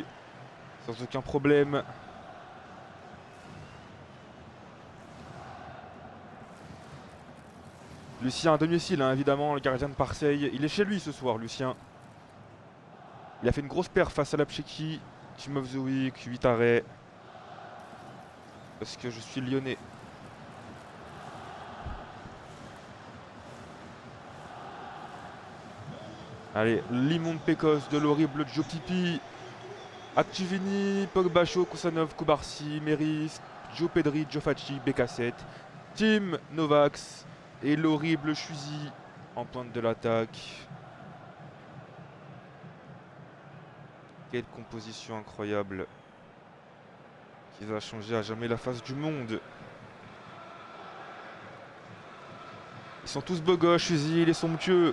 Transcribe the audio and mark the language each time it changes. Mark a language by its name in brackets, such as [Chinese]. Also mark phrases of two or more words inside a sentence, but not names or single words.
[French] Sans aucun problème. Lucien à domicile, hein, évidemment, le gardien de Marseille. Il est chez lui ce soir, Lucien. Il a fait une grosse perf face à la Tchéquie. [English] Team of the Week, 8 arrêts. [French] Parce que je suis lyonnais. Allez, l'immonde Pécosse de l'horrible Joe Pipi. Activini, Pogbacho, Kusanov, Kubarsi, Meris, Joe Pedri, Joe Facci, BK7, Tim Novax et l'horrible Chuzy en pointe de l'attaque. Quelle composition incroyable qui va changer à jamais la face du monde. Ils sont tous beaux gosses, Chuzy, il est somptueux.